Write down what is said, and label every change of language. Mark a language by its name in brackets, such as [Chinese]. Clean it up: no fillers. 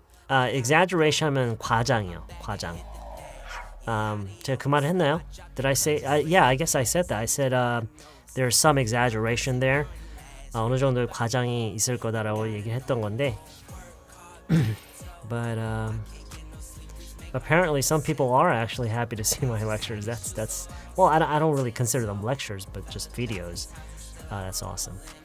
[Korean] Exaggeration 하면 과장이요. 과장. 제가 그 말 했나요? [English] Did I say? Yeah, I guess I said that. I said there's some exaggeration there. [Korean] 어느 정도 과장이 있을 거다라고 얘기했던 건데. [English] But apparently some people are actually happy to see my lectures. That's well, I don't really consider them lectures, but just videos. That's awesome.